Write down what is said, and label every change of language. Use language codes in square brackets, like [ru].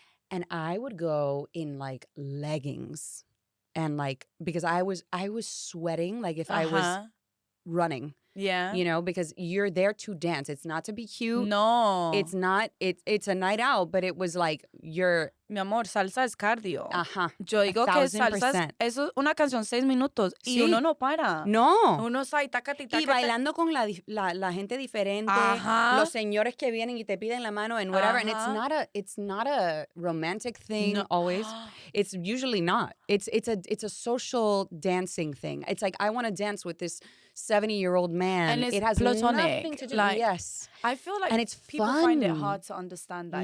[en] And I would go in like leggings and like because I was sweating like if I was running. Yeah. You know, because you're there to dance. It's not to be cute. No. It's not. It's a night out, but it was like you're. [es] Mi amor, salsa es cardio. Ajá. Yo digo que salsa es una canción 6 minutos y uno no para. No. Uno está ahí, tácate, y bailando con la gente diferente. Ajá. Los señores que vienen y te piden la mano [en] and whatever. And it's not a romantic thing always. It's usually not. It's a social dancing thing. It's like I want to dance with this 70-year-old man. And it's it has platonic. Nothing to do. Like, yes. I feel like and it's people fun. find it hard to understand that.